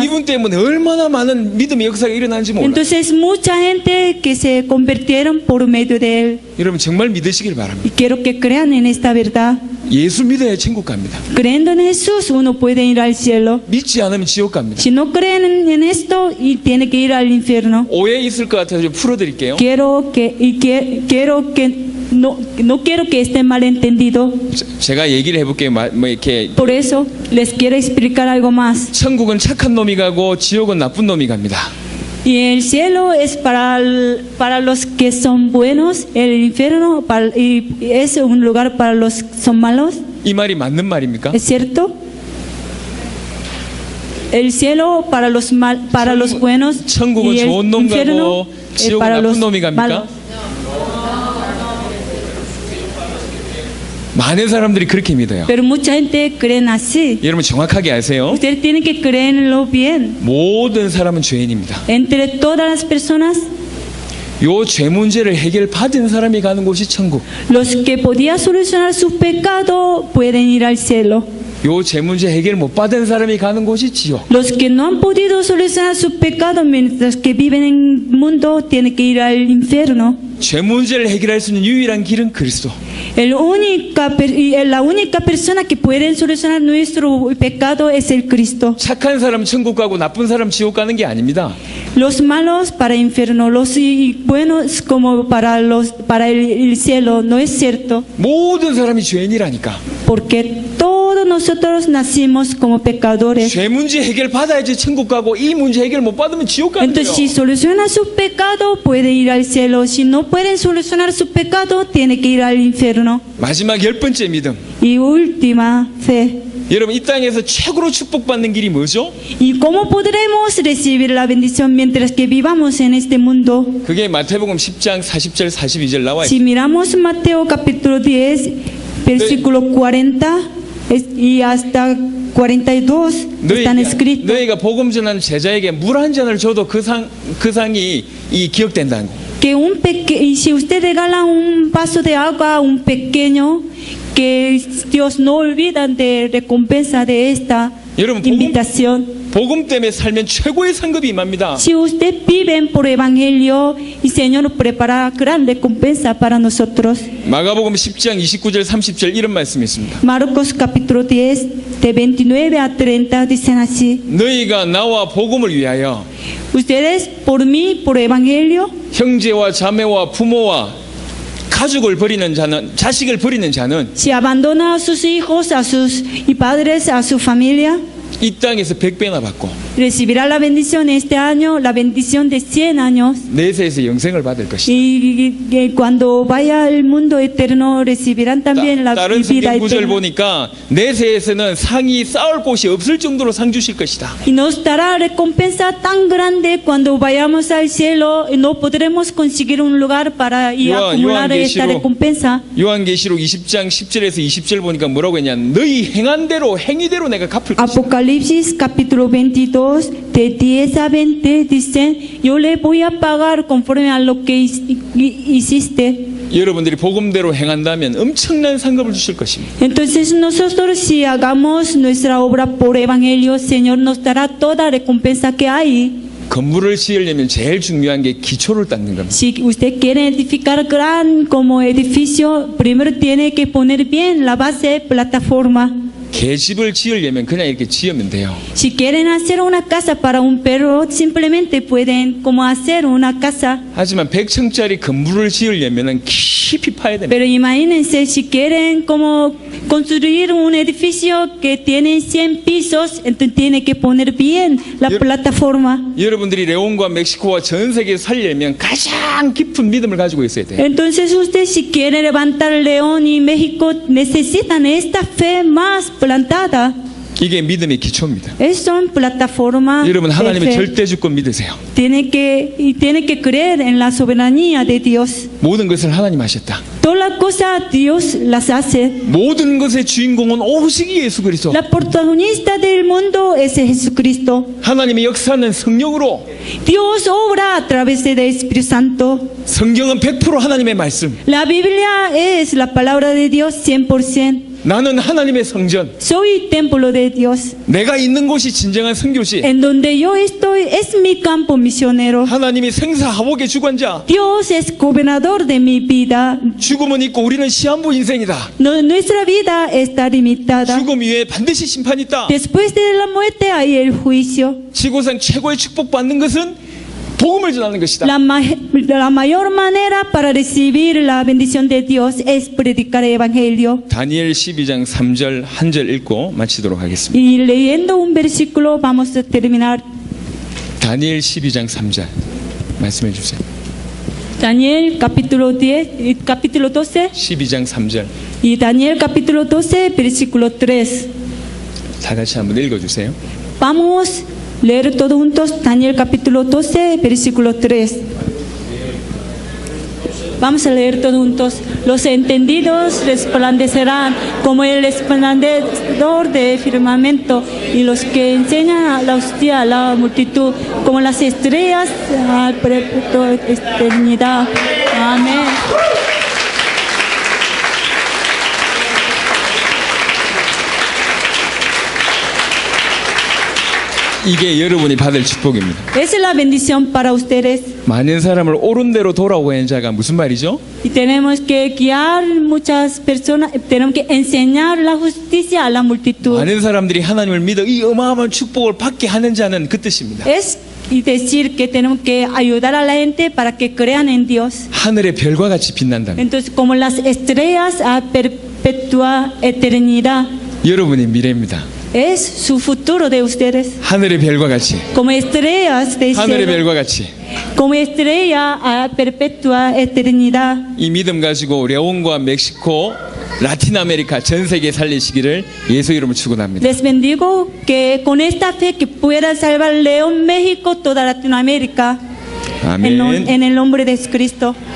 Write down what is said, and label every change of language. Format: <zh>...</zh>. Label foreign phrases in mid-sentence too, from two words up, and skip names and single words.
<ko>이분 때문에 얼마나 많은 믿음의 역사가 일어나는지 몰라요.</ko> <es>Entonces mucha gente que se convirtieron por medio de él.</es> <ko>여러분 정말 믿으시길 바랍니다.</ko> <es>Y quiero que crean en esta verdad.</es> <ko>예수 믿어야 천국 갑니다.</ko> <es>Creyendo en Jesús uno puede ir al cielo.</es> <ko>믿지 않으면 지옥 갑니다.</ko> <es>Si no creen en esto y tiene que ir al infierno.</es> <ko>오해 있을 것 같아서 좀 풀어드릴게요.</ko> <es>Quiero que no quiero que esté malentendido.</es> <ko>제가 얘기를 해볼게요. 이렇게</ko> <es>Por eso les quiero explicar algo más.</es> <ko>천국은 착한 놈이 가고 지옥은 나쁜 놈이 갑니다.</ko> <es>Y el cielo es para los que son buenos, el infierno y es un lugar para los que son malos.</es> <ko>이 말이 맞는 말입니까?</ko> <es>¿Es cierto? El cielo para los buenos</es> <ko>천국은</ko> <es>y el</es> <ko>좋은 놈</ko> <es>infierno</es> <ko>가고 지옥은</ko> <es>para los</es> <ko>나쁜 놈이 갑니까?</ko> <es>malos.</es> <ko>많은 사람들이 그렇게 믿어요.</ko> <es>Pero mucha gente cree así.</es> <ko>여러분 정확하게 아세요?</ko> <es>Ustedes tienen que creerlo bien.</es> <ko>모든 사람은 죄인입니다.</ko> <es>Entre todas las personas,</es> <ko>요 죄 문제를 해결받은 사람이 가는 곳이 천국.</ko> <es>los que podían solucionar su pecado pueden ir al cielo.</es> <ko>요 죄 문제 해결 못 받은 사람이 가는 곳이 지옥.</ko> <es>Los que no han podido solucionar su pecado mientras que viven en el mundo tienen que ir al infierno.</es> <ko>죄 문제를 해결할 수 있는 유일한 길은 그리스도.</ko> <es>La única persona que puede solucionar nuestro pecado es el Cristo.</es> <ko>착한 사람 천국 가고 나쁜 사람 지옥 가는 게 아닙니다.</ko> <es>Los malos para el infierno, los buenos como para el cielo, no es cierto.</es> <ko>모든 사람이 죄인이라니까.</ko> <es>Porque todos nosotros nacimos como pecadores.</es> <ko>죄 문제 해결 받아야지 천국 가고 이 문제 해결 못 받으면 지옥 가는 거예요.</ko> <es>Entonces, si soluciona su pecado, puede ir al cielo. Si no pueden solucionar su pecado, tiene que ir al infierno.</es> <ko>마지막 10번째 믿음.</ko> <es>Y última fe.</es> <ko>여러분 이 땅에서 최고로 축복받는 길이 뭐죠?</ko> <es>¿Y cómo podremos recibir la bendición mientras que vivamos en este mundo?</es> <ko>그게 마태복음 10장 40절 42절 나와</ko> <es>Si</es> <ko>있어요.</ko> <es>miramos Mateo capítulo 10, versículo 40 y hasta 42 están escritos.</es> <ko>너희가 복음 전하는 제자에게 물 한 잔을 줘도 그 상이 이 기억된다는 거.</ko> <es>Y si usted regala un vaso de agua a un pequeño, que Dios no olvida de recompensa de esta</es> <ko>여러분</ko> <es>invitación.</es> <ko>복음 때문에 살면 최고의 상급이 임합니다.</ko> <es>Si usted vive por evangelio, el Señor prepara gran recompensa para nosotros.</es> <ko>마가복음 10장 29절 30절 이런 말씀이 있습니다.</ko> <es>Marcos capítulo 10, de 29 a 30 dicen así.</es> <ko>너희가 나와 복음을 위하여</ko> <es>Ustedes por mí, por evangelio,</es> <ko>형제와 자매와 부모와 가족을 버리는 자는 자식을 버리는 자는</ko> <es>si abandona a sus hijos, a sus padres, a su familia,</es> <ko>이 땅에서 100배나 받고</ko> <es>recibirá la bendición este año, la bendición de 100 años.</es> <ko>내세에서 영생을 받을 것이다.</ko> <es>Y cuando vaya al mundo eterno recibirán también la</es> <ko>다른</ko> <es>vida</es> <ko>성경 구절</ko> <es>eterna.</es> <ko>보니까 내세에서는 상이 쌓을 곳이 없을 정도로 상 주실 것이다.</ko> <es>Y nos dará recompensa tan grande cuando vayamos al cielo y no podremos conseguir un lugar para y acumular esta recompensa.</es> <ko>요한계시록 20장 10절에서 20절 보니까 뭐라고 했냐? 너희 행한 대로 행위대로 내가 갚을 것이다.</ko> <es>Apocalipsis capítulo 22 de 10 a 20 dicen, yo le voy a pagar conforme a lo que hiciste.</es> <ko>여러분들이 복음대로 행한다면 엄청난 상급을 주실 것입니다.</ko> <es>Entonces nosotros si hagamos nuestra obra por evangelio, Señor nos dará toda recompensa que hay.</es> <ko>건물을 지으려면 제일 중요한 게 기초를 닦는 겁니다.</ko> <es>Si usted quiere edificar gran como edificio, primero tiene que poner bien la base plataforma.</es> <ko>개집을 지으려면 그냥 이렇게 지으면 돼요.</ko> <es>Si quieren hacer una casa para un perro, simplemente pueden como hacer una casa.</es> <ko>하지만 100층짜리 건물을 지으려면 깊이 파야 됩니다.</ko> <es>Pero imagínense, si quieren como construir un edificio que tiene 100 pisos, entonces tiene que poner bien la plataforma.</es> <ko>여러분들이 레온과 멕시코와 전 세계에 살려면 가장 깊은 믿음을 가지고 있어야 돼요.</ko> <es>Entonces usted si quiere levantar León y México necesitan esta fe más plantada.</es> <ko>이게 믿음의 기초입니다.</ko> <es>Es son plataforma</es> <ko>여러분</ko> <es>de</es> <ko>하나님의</ko> <es>fe.</es> <ko>절대주권 믿으세요.</ko> <es>Tiene que creer en la soberanía de Dios.</es> <ko>모든 것을 하나님 하셨다.</ko> <es>Todas las cosas Dios las hace.</es> <ko>모든 것의 주인공은 오직 예수 그리스도.</ko> <es>La protagonista del mundo es Jesucristo.</es> <ko>하나님의 역사는 성령으로.</ko> <es>Dios obra a través del Espíritu Santo.</es> <ko>성경은 100% 하나님의 말씀.</ko> <es>La Biblia es la palabra de Dios 100%.</es> <ko>나는 하나님의 성전.</ko> <es>Soy templo de Dios.</es> <ko>내가 있는 곳이 진정한 선교지.</ko> <es>En donde yo estoy es mi campo misionero.</es> <ko>하나님이 생사하복의 주관자.</ko> <es>Dios es gobernador de mi vida.</es> <ko>죽음은 있고 우리는 시한부 인생이다.</ko> <es>Nuestra vida está limitada.</es> <ko>죽음 위에 반드시 심판이 있다.</ko> <es>Después de la muerte hay el juicio.</es> <ko>지구상 최고의 축복받는 것은 복음을 전하는 것이다.</ko> <es>La mayor manera para recibir la bendición de Dios es predicar el evangelio.</es> <ko>다니엘 12장 3절 한 절 읽고 마치도록 하겠습니다.</ko> <es>Y leyendo un versículo vamos a terminar.</es> <ko>다니엘 12장 3절 말씀해 주세요.</ko> <es>Daniel capítulo 10, capítulo 12</es> <ko>12장 3절</ko> <es>y Daniel capítulo 12 versículo 3.</es> <ko>다 같이 한번 읽어 주세요.</ko> <es>Vamos a leer todos juntos Daniel capítulo 12 versículo 3. Vamos a leer todos juntos. Los entendidos resplandecerán como el resplandor de firmamento, y los que enseñan a la hostia a la multitud como las estrellas a perpetua eternidad. Amén.</es> <ko>이게 여러분이 받을 축복입니다.</ko> <es>Esa es la bendición para ustedes.</es> <ko>많은 사람을 옳은 대로 돌아오게 하는 자가 무슨 말이죠?</ko> <es>Y tenemos que guiar muchas personas, tenemos que enseñar la justicia a la multitud.</es> <ko>많은 사람들이 하나님을 믿어 이 어마어마한 축복을 받게 하는 자는 그 뜻입니다.</ko> <es>Es y decir que tenemos que ayudar a la gente para que crean en Dios.</es> <ko>하늘의 별과 같이 빛난다.</ko> <es>Entonces, como las estrellas a perpetua eternidad,</es> <ko>여러분의 미래입니다.</ko> <es>es su futuro de ustedes.</es> <ko>하늘의 별과 같이,</ko> <es>Como estrellas de</es> <ko>하늘의</ko> <es>cielo,</es> <ko>별과 같이</ko> <es>como estrella a perpetua eternidad.</es> <ko>이 믿음 가지고 레온과 멕시코, 라틴 아메리카 전 세계 살리시기를 예수 이름으로 축원합니다.</ko> <es>Les bendigo que con esta fe que pueda salvar León, México, toda Latinoamérica,</es> <ko>아멘.</ko> <es>en el nombre de Cristo.</es>